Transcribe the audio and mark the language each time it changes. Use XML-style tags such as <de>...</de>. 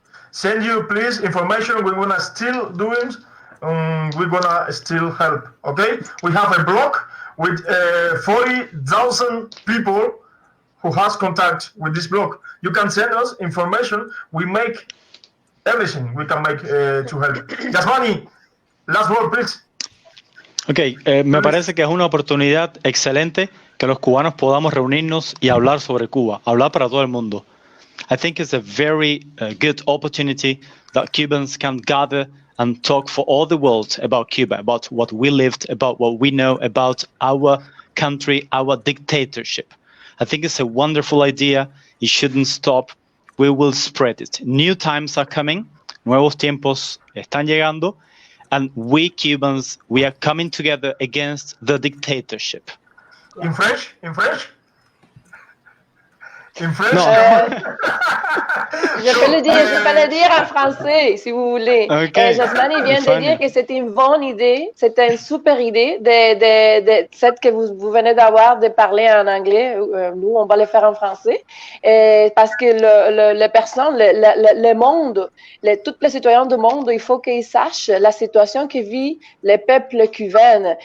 <en>Send you, please, information. We're gonna still do it. We're gonna still help. Okay, we have a blog with 40,000 people who has contact with this blog. You can send us information. We make everything we can make to help. Yasmani, last word, please.</en> <es>Ok, me parece que es una oportunidad excelente que los cubanos podamos reunirnos y hablar sobre Cuba, hablar para todo el mundo.</es> <en>I think it's a very good opportunity that Cubans can gather and talk for all the world about Cuba, about what we lived, about what we know about our country, our dictatorship. I think it's a wonderful idea. It shouldn't stop. We will spread it. New times are coming.</en> <es>Nuevos tiempos están llegando.</es> <en>And we Cubans, we are coming together against the dictatorship. In French? In French? In French? No.</en> <fr>Je peux le dire en français, si vous voulez.</fr> <en>Okay.</en> <fr>Jasmine vient de</fr> <en>Funny.</en> <fr>dire que c'était une bonne idée, c'était une super idée de cette que vous venez d'avoir de parler en anglais. Nous, on va le faire en français. Parce que les personnes, le monde, tous les citoyens du monde, il faut qu'ils sachent la situation que vit le peuple cubain.</fr>